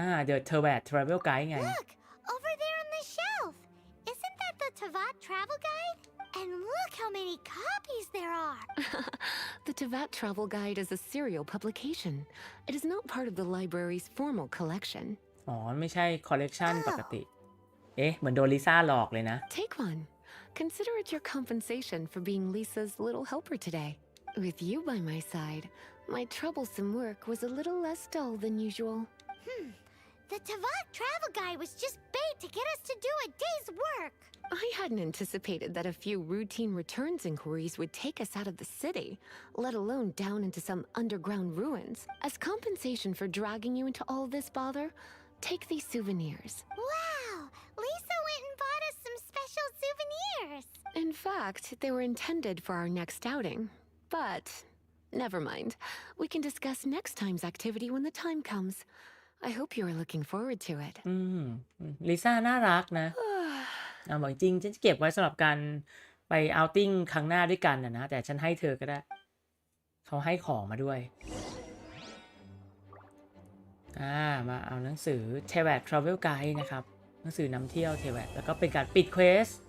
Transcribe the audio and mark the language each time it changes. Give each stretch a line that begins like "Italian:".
Thai: The Devout Travel Guide ไง
English: Look, over there on the shelf. Isn't that the Devout Travel Guide? And look how many copies there are. The Devout Travel Guide is a serial publication. It is not part of the library's formal collection.
Thai: ไม่ใช่คอลเลกชันปกติเหมือนโดนลิซ่าหลอกเลยนะ
English: Take one. Consider it your compensation for being Lisa's little helper today. With you by my side, my troublesome work was a little less dull than usual. The Devout Travel Guide was just bait to get us to do a day's work. I hadn't anticipated that a few routine returns inquiries would take us out of the city, let alone down into some underground ruins. As compensation for dragging you into all this bother, take these souvenirs. Wow! Lisa went and bought us some special souvenirs. In fact, they were intended for our next outing. But never mind. We can discuss next time's activity when the time comes. I hope you are looking forward to it.
Thai: ลิซ่าน่ารักนะบอกจริงฉันจะเก็บไว้สำหรับการไปเอาติ้งครั้งหน้าด้วยกันนะแต่ฉันให้เธอก็ได้เขาให้ของมาด้วยมาเอาหนังสือ Devout Travel Guide นะครับหนังสือนำเที่ยว Devout แล้วก็เป็นการปิดเควส